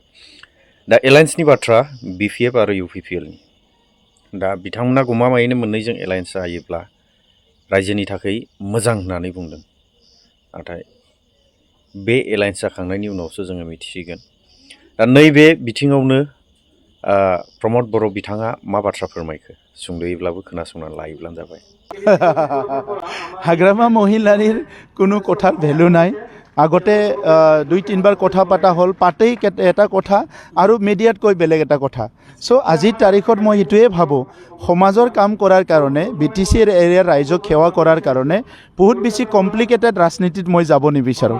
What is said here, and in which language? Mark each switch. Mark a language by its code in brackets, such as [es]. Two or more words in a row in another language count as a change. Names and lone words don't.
[brx] दा एलायन्सनि बाथ्रा बिपिएफ आरो इउपिपिएलनि, दा बिथांमोना गमामायैनो मोननैजों एलायन्स जायोब्ला रायजोनि थाखाय मोजां होननानै बुंदों। नाथाय बे एलायन्स जाखांनायनि उनावसो जोङो मिथिसिगोन। दा नैबे बिथिङावनो प्रमद बर' बिथाङा मा बाथ्रा फोरमायखो सुंद'यैब्लाबो खोनासंनानै लायोब्लानो जाबाय। [as] हाग्रामा महिलारिर কোনো কথার ভ্যালু নাই। আগতে 2-3বাৰ কথা পাতা হ'ল, পাতেই এটা কথা আৰু মিডিয়াত কৈ বেলেগ এটা কথা। সো আজিৰ তাৰিখত মই এইটোৱে ভাবোঁ, সমাজৰ কাম কৰাৰ কাৰণে বিটিচিৰ এৰিয়াৰ ৰাইজক সেৱা কৰাৰ কাৰণে বহুত বেছি কমপ্লিকেটেড ৰাজনীতিত মই যাব নিবিচাৰোঁ।